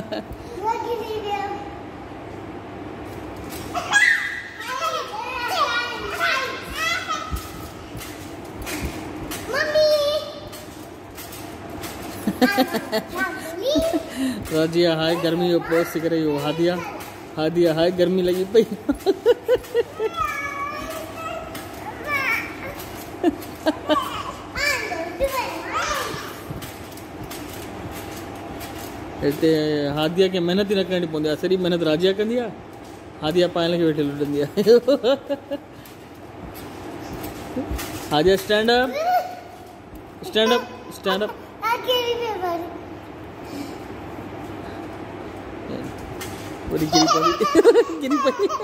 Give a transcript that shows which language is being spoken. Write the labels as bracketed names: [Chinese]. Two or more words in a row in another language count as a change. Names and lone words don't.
[Sindhi] राजिया हाय गर्मी जो पोस्ट करे यो। हादिया हादिया हाय गर्मी लगी पई। हिते हादिया खे मेहनत ही न करणी पवंदी आहे, सॼी मेहनत राजिया कंदी आहे। हादिया पायल खे वेठे लुटंदी आहे। [English] हादिया stand up, stand up, stand up। [Sindhi] गिरी पड़ी, गिरी पड़ी।